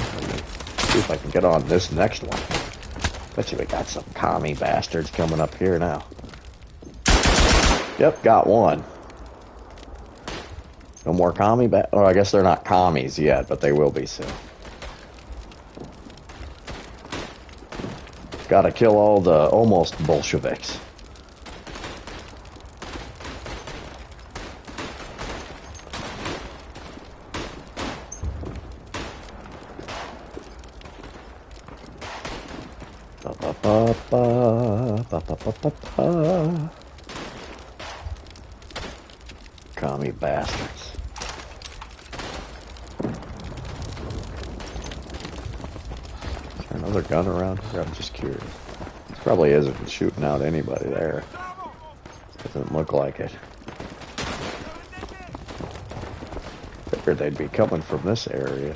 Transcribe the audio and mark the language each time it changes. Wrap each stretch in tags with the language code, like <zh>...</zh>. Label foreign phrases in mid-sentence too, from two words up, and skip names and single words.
<en>Let me see if I can get on this next one. Bet you we got some commie bastards coming up here now. Yep, got one. No more commie or I guess they're not commies yet, but they will be soon. Gotta kill all the almost Bolsheviks. Ba, ba, ba, ba, ba, ba, ba, ba, ba. Commie bastards. Another gun around here? I'm just curious. This probably isn't shooting out anybody there. Doesn't look like it. Figured they'd be coming from this area.</en>